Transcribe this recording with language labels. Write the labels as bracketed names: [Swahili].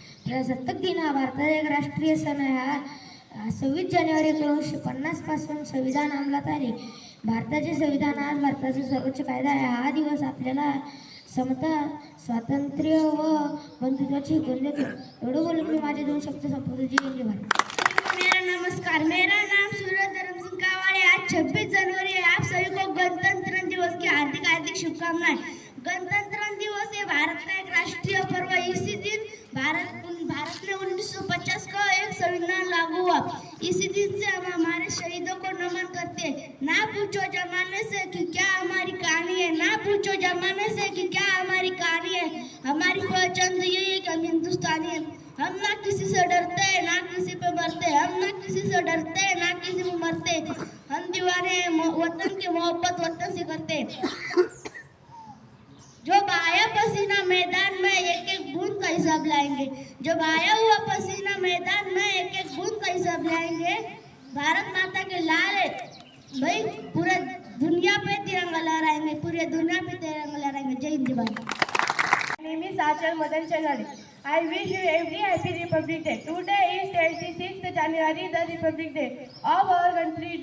[Marathi] प्रजासत्ताक दिन हा भारताचा एक राष्ट्रीय सण आहे. हा 26 जानेवारी 1950 पासून संविधान अंमलात आले. भारताचे संविधान आज भारताचा सर्वोच्च कायदा आहे. हा दिवस आपल्याला समता, स्वातंत्र्य व बंधुत्वाची शिकवण देतो. एवढं बोलून मी माझे 2 शब्द संपवतो. [Hindi] जय हिंद जय भारत. मेरा नमस्कार. मेरा नाम सूरज धर्म सिंह कावाड़े. आज 26 जनवरी है. आप सभी को गणतंत्र दिवस की हार्दिक हार्दिक शुभकामनाएं. गणतंत्र दिवस ये भारत का एक राष्ट्रीय पर्व है. इसी दिन भारत में 1950 का एक संविधान लागू हुआ. इसी दिन से हम हमारे शहीदों को नमन करते हैं. ना पूछो जमाने से कि क्या हमारी कहानी है, ना पूछो जमाने से कि क्या हमारी कहानी है. हमारी पहचान यही है कि हम हिंदुस्तानी हैं. हम ना किसी से डरते हैं, ना किसी पे मरते. हम ना किसी से डरते हैं, ना किसी पे मरते. हम दीवाने वतन की मोहब्बत वतन से करते हैं. जो बहाया पसीना मैदान में एक एक बूंद का हिसाब लाएंगे. जो बहाया हुआ पसीना मैदान में एक एक बूंद का हिसाब लाएंगे. भारत माता के लाल है भाई, पूरे दुनिया पे तिरंगा लहराएंगे. पूरे दुनिया पे तिरंगा लहराएंगे. जय हिंद जय Bharat. [English] My name is Achal Madan Chanali. I wish you every happy Republic Day. Today is 26th January, the Republic Day of our country.